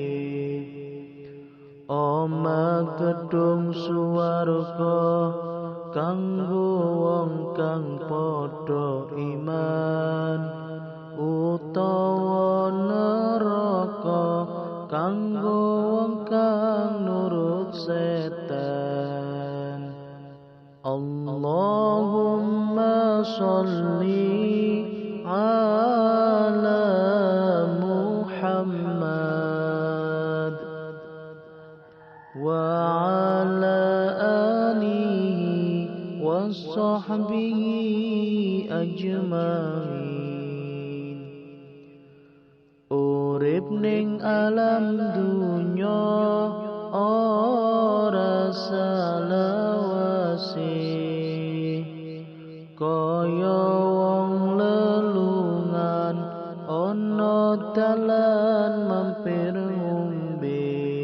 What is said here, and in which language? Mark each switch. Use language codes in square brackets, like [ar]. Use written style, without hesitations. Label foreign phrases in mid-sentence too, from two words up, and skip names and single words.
[jv] Oma gedung swarga kanggo wong kang padha iman, utawa neraka kanggo wong kang nurut setan. [ar] اللهم صل على محمد وعلى آله وصحبه أجمعين. [jv] Urip ning alam dunya ora salawase, kaya wong lelungan ana dalan mampir ngombe.